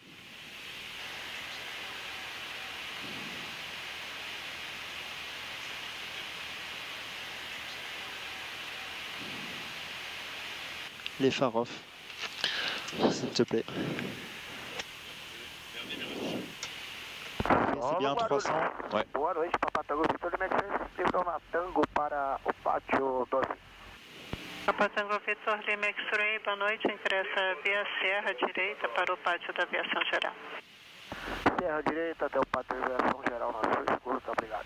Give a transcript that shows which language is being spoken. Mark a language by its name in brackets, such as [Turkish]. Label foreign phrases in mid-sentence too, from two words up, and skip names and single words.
[French] Les phares off, s'il te plaît. C'est bien 300. Ouais. [Portuguese] Boa noite, Papa Tango Victor de Mercedes, Lima Tango para o pátio 12. Papa Tango Victor Lima X-Ray, boa noite, ingressa via Serra Direita para o pátio da aviação geral. Serra Direita até o pátio da aviação geral, na sua escuta, obrigado.